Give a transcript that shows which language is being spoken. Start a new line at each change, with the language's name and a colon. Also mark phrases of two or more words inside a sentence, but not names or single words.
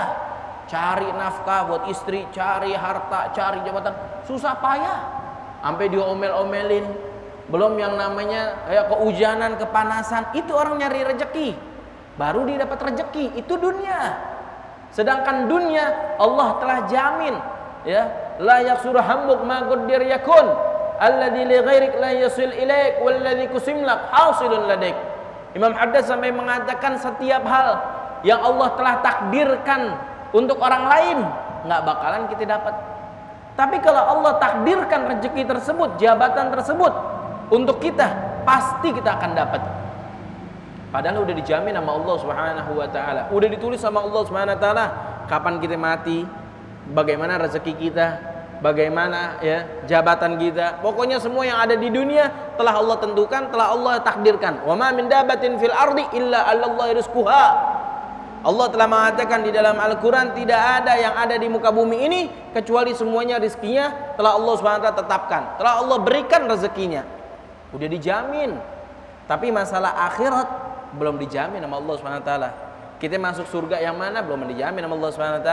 Indonesian: Cari nafkah buat istri, cari harta, cari jabatan, susah payah. Sampai diomel-omelin. Belum yang namanya kehujanan, kepanasan, itu orang nyari rezeki. Baru dia dapat rezeki, itu dunia. Sedangkan dunia Allah telah jamin, ya,
Arabic: لا يكسر همك ما قدر يكون الذي لغيرك لا يصل إليك والذي قسم لك حاصل لديك.
Indonesian: Imam Haddad sampai mengatakan setiap hal yang Allah telah takdirkan untuk orang lain nggak bakalan kita dapat. Tapi kalau Allah takdirkan rezeki tersebut, jabatan tersebut untuk kita, pasti kita akan dapat. Padahal udah dijamin sama Allah
Arabic: سبحانه وتعالى.
Indonesian: Udah ditulis sama Allah
Arabic: سبحانه وتعالى
Indonesian: kapan kita mati, bagaimana rezeki kita, bagaimana ya jabatan kita. Pokoknya semua yang ada di dunia telah Allah tentukan, telah Allah takdirkan.
Arabic: وما من دابة في الأرض إلا على الله رزقها.
Indonesian: Allah telah mengatakan di dalam Al-Qur'an, tidak ada yang ada di muka bumi ini kecuali semuanya rizkinya telah Allah
Arabic: سبحانه وتعالى
Indonesian: tetapkan. Telah Allah berikan rezekinya. Udah dijamin. Tapi masalah akhirat belum dijamin sama Allah SWT. Kita masuk surga yang mana belum dijamin sama Allah SWT.